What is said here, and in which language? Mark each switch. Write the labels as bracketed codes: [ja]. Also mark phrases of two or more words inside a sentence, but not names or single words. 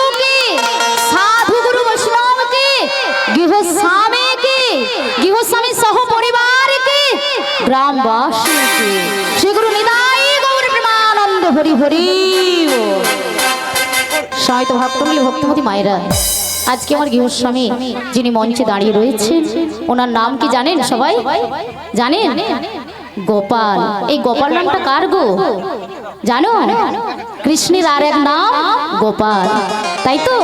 [bn] কে, সাধু গুরু বৈষ্ণব কে, গৃহস্বামী কে, গৃহস্বামী সহ পরিবার কে, গ্রামবাসী কে, শ্রী গুরু নিতাই গৌর প্রেমানন্দ হরি হরি বোল। সবাই তো ভক্তমূলী ভক্তিমতী মায়েরা, আজকে আমার গৃহস্বামী যিনি মঞ্চে দাঁড়িয়ে রয়েছেন, ওনার নাম কি জানেন? সবাই জানেন? গোপাল। এই গোপাল নামটা কার গো জানো? কৃষ্ণের আর এক নাম গোপাল, তাই তো?